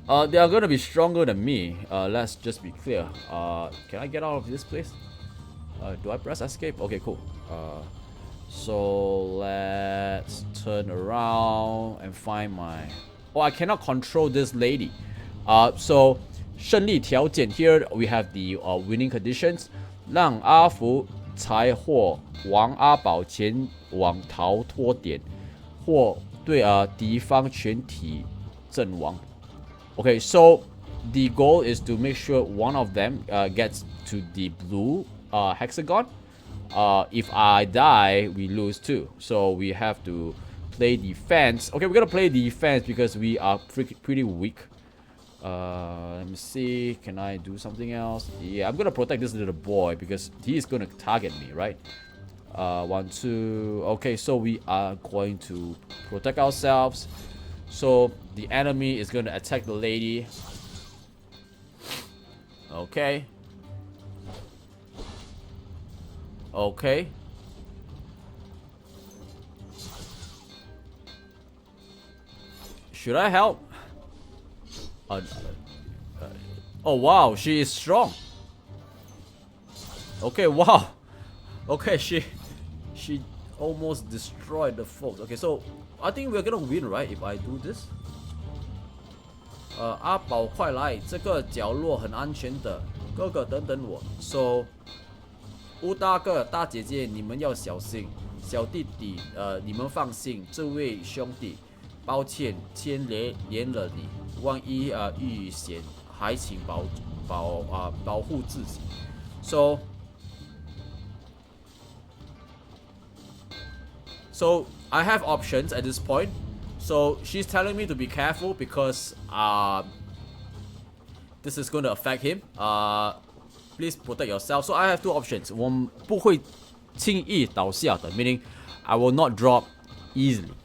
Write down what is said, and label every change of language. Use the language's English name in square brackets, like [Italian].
[English] They are gonna be stronger than me. Let's just be clear. Can I get out of this place? Do I press escape? Okay, cool. So let's turn around and find my. Oh, I cannot control this lady. So [Chinese] 胜利条件 [English] here we have the winning conditions. [Chinese] 让阿福才获王阿宝前往逃脱点，或对敌方全体阵亡。 [English] Okay, so the goal is to make sure one of them gets to the blue hexagon. If I die, we lose too. So we have to play defense. Okay, we're gonna play defense because we are pretty weak. Let me see. Can I do something else? Yeah, I'm gonna protect this little boy because he's gonna target me, right? 1, 2. Okay, so we are going to protect ourselves. So the enemy is gonna attack the lady. Okay. Okay. Should I help? Oh wow, she is strong. Okay, wow. Okay, she almost destroyed the foes. Okay, so I think we're gonna win, right? If I do this. [Chinese] 阿宝快来，这个角落很安全的，哥哥等等我。 So 乌大哥、大姐姐，你们要小心。小弟弟，你们放心，这位兄弟，抱歉牵连了你，万一遇险，还请保护自己。 [English] So I have options at this point. So she's telling me to be careful because this is going to affect him. Please protect yourself. So I have 2 options. [Chinese] 我不会轻易倒下的 [English] meaning I will not drop easily.